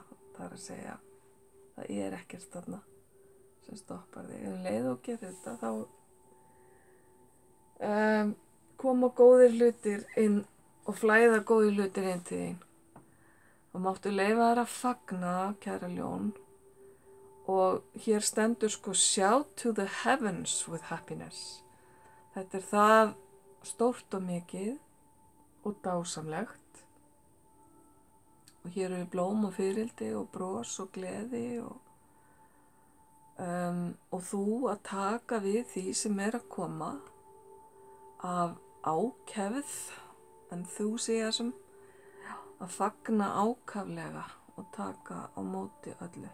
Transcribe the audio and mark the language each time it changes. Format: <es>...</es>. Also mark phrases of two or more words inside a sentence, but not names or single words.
<is>Það er að segja, það er ekkert þarna sem stoppar þig. Leið og getur þetta, þá koma góðir hlutir inn og flæða góðir hlutir inn til þín. Og máttu leyfa þér að fagna, kæra ljón, og hér stendur sko</is> <en>shout to the heavens with happiness.</en> <is>Þetta er það stórt og mikið og dásamlegt. Og hér eru blóm og fiðrildi og bros og gleði og og þú að taka við því sem að koma af ákefð, enthusiasm, að fagna ákaflega og taka á móti öllu.</is>